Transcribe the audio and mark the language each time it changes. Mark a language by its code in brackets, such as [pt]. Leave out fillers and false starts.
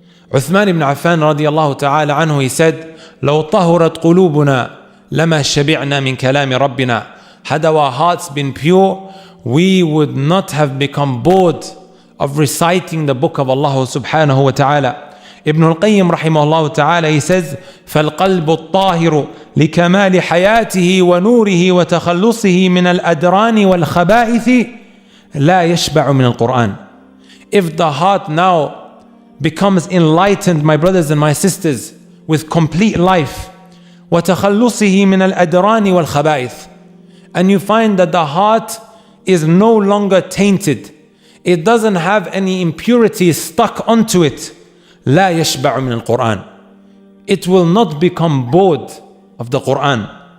[ar] Uthman ibn Affan radiallahu ta'ala anhu, [en] he said, [ar] لو طهرت قلوبنا لما شبعنا من كلام ربنا. [en] Had our hearts been pure, we would not have become bored of reciting the book of Allah subhanahu wa ta'ala. [ar] Ibn al-Qayyim rahimahullah ta'ala, [en] he says, [ar] فَالْقَلْبُ الطَّاهِرُ لِكَمَالِ حَيَاتِهِ وَنُورِهِ وَتَخَلُّصِهِ مِنَ الْأَدْرَانِ وَالْخَبَائِثِ لَا يَشْبَعُ مِنَ الْقُرْآنِ. [en] If the heart now becomes enlightened, my brothers and my sisters, with complete life, [ar] وَتَخَلُّصِهِ مِنَ الْأَدْرَانِ وَالْخَبَائِثِ, [en] and you find that the heart is no longer tainted, it doesn't have any impurities stuck onto it, [ar] لا يشبع من القرآن, [en] it will not become bored of the Quran.